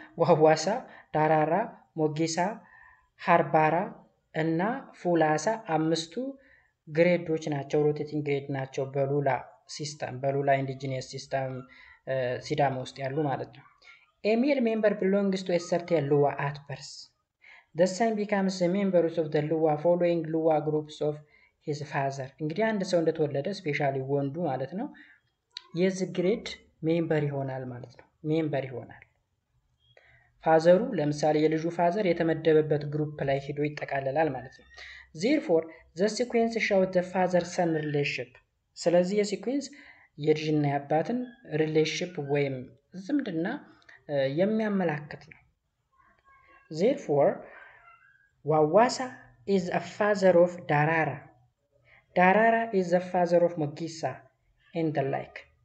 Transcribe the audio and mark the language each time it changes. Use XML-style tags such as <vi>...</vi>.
<am>ዋዋሳ፣ ዳራራ፣ ሞጊሳ፣ ሃርባራ እና ፉላሳ 5ቱ ግሬዶች ናቸው። ሮቴቲንግ ግሬድ ናቸው በሉላ ሲስተም በሉላ ኢንዲጂኒየስ ሲስተም ሲዳማ ውስጥ ያሉ ማለት ነው።</am> <en>A male member belongs to a certain Luwa at birth. The son becomes a member of the Luwa following Luwa groups of his father.</en> <am>እንግዲህ አንድ ሰው እንደተወለደ ስፔሻሊ ወንዱ ማለት ነው የዚህ ግሬድ ሜምበር ይሆናል ማለት ነው። ሜምበር ይሆናል። ፋዘሩ ለምሳሌ የልጁ ፋዘር የተመደበበት ግሩፕ ላይ ሄዶ ይጠቃለላል ማለት ነው።</am> <en>Therefore, the sequence shows the father-son relationship.</en> <am>ስለዚህ የሲኩዌንስ የልጅና የአባትን ሪሌሽንሺፕ ወይም ዝምድና የሚያመላክት ነው።</am> <en>Therefore, Wawasa is a father of Darara. Darara is the father of Mogisa and the like.</en>